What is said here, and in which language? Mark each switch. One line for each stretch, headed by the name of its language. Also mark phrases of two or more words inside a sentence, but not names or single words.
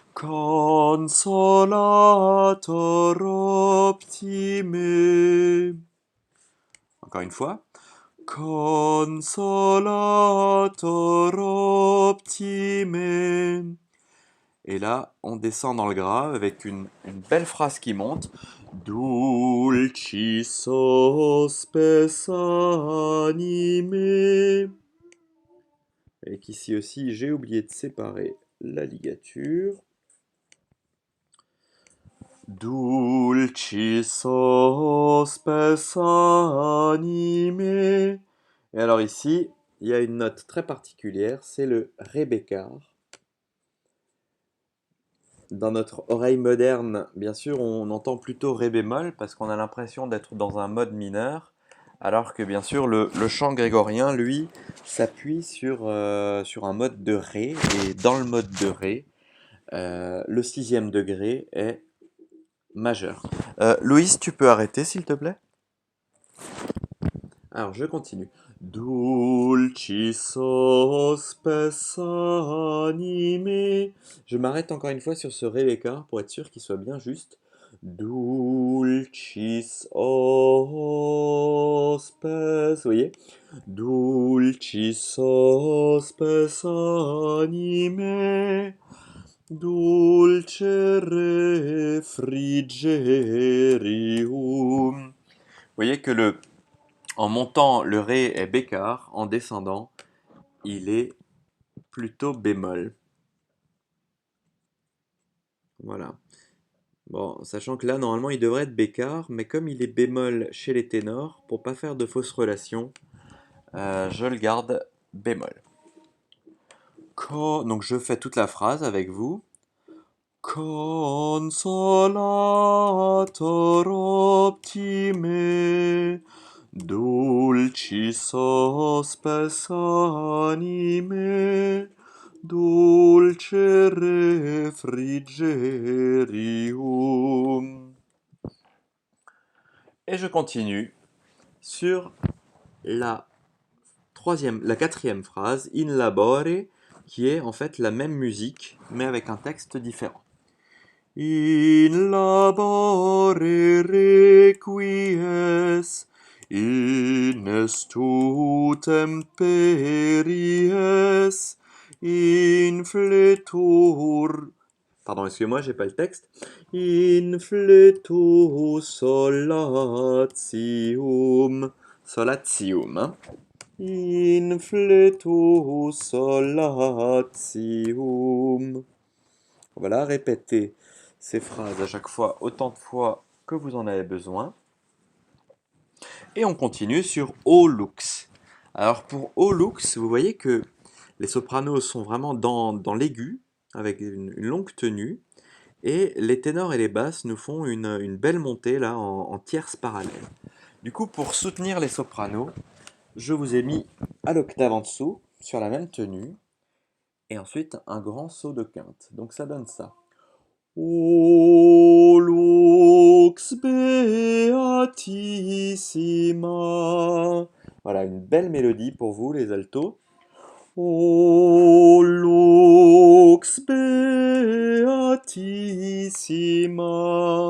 Latin: Consolator optime.
French: Encore une fois.
Latin: Consolator optime.
French: Et là, on descend dans le grave avec une belle phrase qui monte.
Latin: Dulcis spes anime.
French: Et qu'ici aussi, j'ai oublié de séparer la ligature.
Latin: Dulcis spes anime.
French: Et alors ici, il y a une note très particulière, c'est le ré bécard. Dans notre oreille moderne, bien sûr, on entend plutôt ré bémol parce qu'on a l'impression d'être dans un mode mineur, alors que bien sûr le chant grégorien, lui, s'appuie sur un mode de ré, et dans le mode de ré, le sixième degré est majeur. Louise, tu peux arrêter s'il te plaît? Alors je continue.
Latin: Dulcis spes anime.
French: Je m'arrête encore une fois sur ce ré bécard pour être sûr qu'il soit bien juste.
Latin: Dulcis spes.
French: Vous voyez?
Latin: Dulcis spes anime. Dulcere frigerium.
French: Vous voyez que en montant, le ré est bécard, en descendant, il est plutôt bémol. Voilà. Bon, sachant que là, normalement, il devrait être bécard, mais comme il est bémol chez les ténors, pour pas faire de fausses relations, je le garde bémol. Donc je fais toute la phrase avec vous.
Latin: Consolator optime, dulcis spes anime, dulcere frigerium.
French: Et je continue sur la quatrième phrase,
Latin: in labore,
French: qui est en fait la même musique, mais avec un texte différent.
Latin: In labore requies, in estu temperies, in fletur.
French: Pardon, excusez-moi, j'ai pas le texte.
Latin: In fletu solatium. Solatium, hein. In fletu solatium.
French: Voilà, répétez ces phrases à chaque fois, autant de fois que vous en avez besoin. Et on continue sur O lux. Alors pour O lux, vous voyez que les sopranos sont vraiment dans l'aigu, avec une longue tenue, et les ténors et les basses nous font une belle montée là en tierces parallèles. Du coup, pour soutenir les sopranos, je vous ai mis à l'octave en dessous, sur la même tenue, et ensuite un grand saut de quinte. Donc ça donne ça.
Latin: O lux beatissima.
French: Voilà, une belle mélodie pour vous, les altos.
Latin: O lux beatissima.